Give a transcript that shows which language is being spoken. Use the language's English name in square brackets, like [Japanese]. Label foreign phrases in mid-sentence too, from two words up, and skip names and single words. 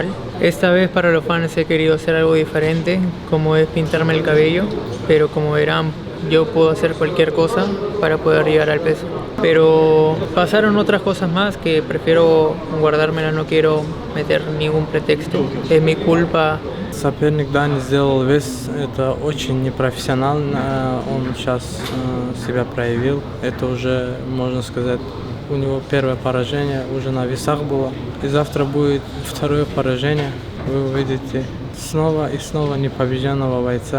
[Spanish] Esta vez para los fans he querido hacer algo diferente, como es pintarme el cabello, pero como verán yo puedo hacer cualquier cosa para poder llegar al peso. Pero pasaron otras cosas más que prefiero guardármela, no quiero meter ningún pretexto. Es mi culpa. [Russian] Соперник Дани сделал вес, это очень непрофессионально, он сейчас себя проявил. Это уже, можно сказать, у него первое поражение уже на весах было. И завтра будет второе поражение, вы увидите снова и снова непобежденного бойца.